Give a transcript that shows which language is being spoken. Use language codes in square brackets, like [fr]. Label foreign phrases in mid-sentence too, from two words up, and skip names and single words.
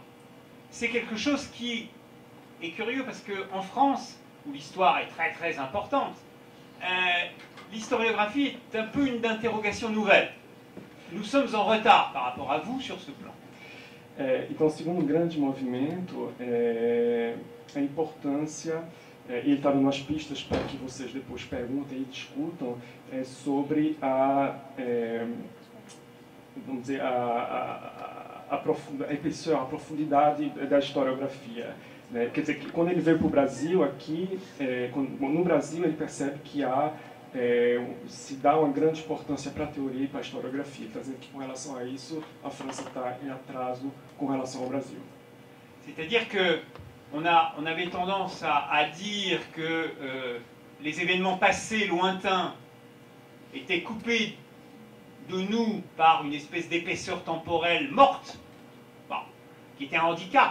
[fr] C'est quelque chose qui est curieux parce qu'en France, où l'histoire est très importante, l'historiographie est un peu une interrogation nouvelle. Nous sommes en retard par rapport à vous sur ce plan. [pt] Então, o segundo grande movimento a importância, ele está dando umas pistas para que vocês depois perguntem e discutam sobre vamos dizer, a profundidade da historiografia. Né? Quer dizer, que quando ele veio para o Brasil, aqui, no Brasil, ele percebe que se dá uma grande importância para a teoria e para a historiografia. Está dizendo que, com relação a isso, a França está em atraso com relação ao Brasil. [fr] C'est-à-dire que on avait tendance à dire que les événements passés lointains étaient coupés de nous par une espèce d'épaisseur temporelle morte, bon, qui était un handicap.